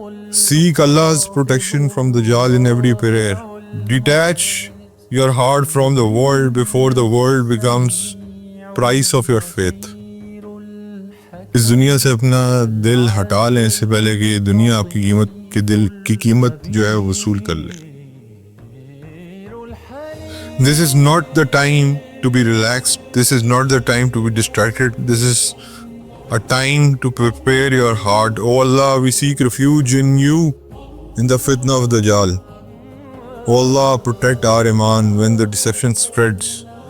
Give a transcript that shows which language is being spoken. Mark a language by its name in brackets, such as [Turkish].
[English] Seek Allah's protection from Dajjal in every prayer. Detach your heart from the world before the world becomes price of your faith. [Urdu] اس دنیا سے اپنا دل ہٹا لیں اس سے پہلے کہ دنیا آپ کی قیمت کے دل کی قیمت جو ہے وصول کر لے. [English] This is not the time to be relaxed. This is not the time to be distracted. This is a time to prepare your heart. Oh Allah, we seek refuge in you in the fitna of Dajjal. Oh Allah, protect our iman when the deception spreads.